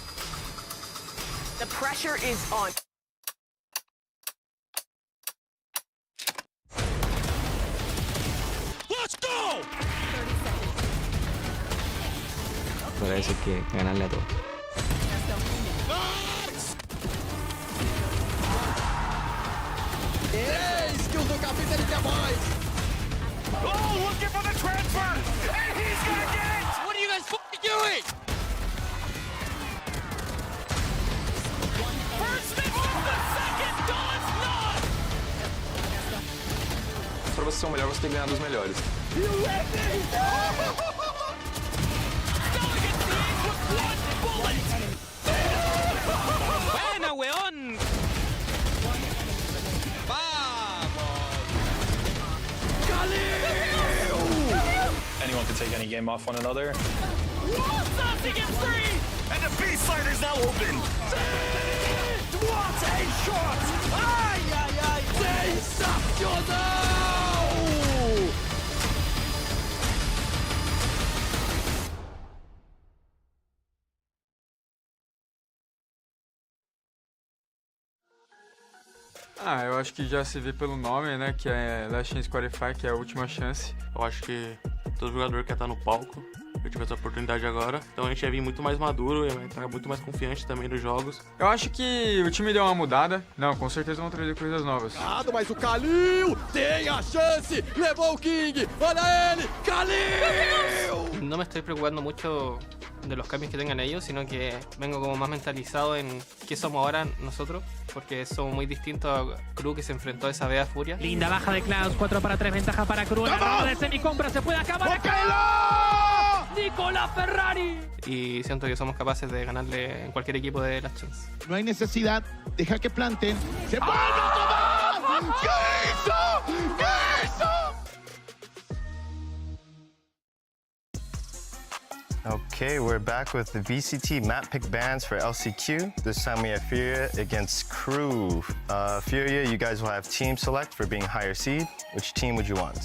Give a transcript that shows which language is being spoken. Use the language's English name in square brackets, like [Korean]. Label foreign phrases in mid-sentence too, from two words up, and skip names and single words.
[English] The pressure is on. Let's go! [Spanish] Parece que ganarle a todos. [Portuguese] Skills do capitão de voz. [English] Oh, looking for the transfer! And he's gonna get it! What are you guys fucking doing? First mix off the second, does not! [Portuguese] Para você ser o melhor, você tem que ganhar dos melhores. [Spanish] Buena, weón! [English] Anyone can take any game off one another. Sauce against 3! And the beast slider's now open. What a shot! Ai, ai, ai! [Portuguese] Sensacional! Eu acho que já se vê pelo nome, né, que é Last Chance Qualifier, que é a última chance. Eu acho que todo jogador quer estar no palco. Eu tive essa oportunidade agora. Então a gente vai vir muito mais maduro e vai estar muito mais confiante também nos jogos. Eu acho que o time deu uma mudada. Não, com certeza vão trazer coisas novas. Mas o Kalil tem a chance! Levou o King! Olha ele! Kalil! [Spanish] No me estoy preocupando mucho de los cambios que tengan ellos, sino que vengo como más mentalizado en qué somos ahora nosotros, porque somos muy distintos a Crew, que se enfrentó a esa vea Furia. Linda baja de Cloud, 4-3, ventaja para Crew. La ronda de semicompra se puede acabar. Nicolás Ferrari. Y siento que somos capaces de ganarle en cualquier equipo de Last Chance. No hay necesidad, deja que planten. ¡Se vuelve a tomar! ¿Qué hizo? ¿Qué hizo? [English] Okay, we're back with the VCT map pick bans for LCQ. This time we have Furia against Crew. Furia, you guys will have team select for being higher seed. Which team would you want?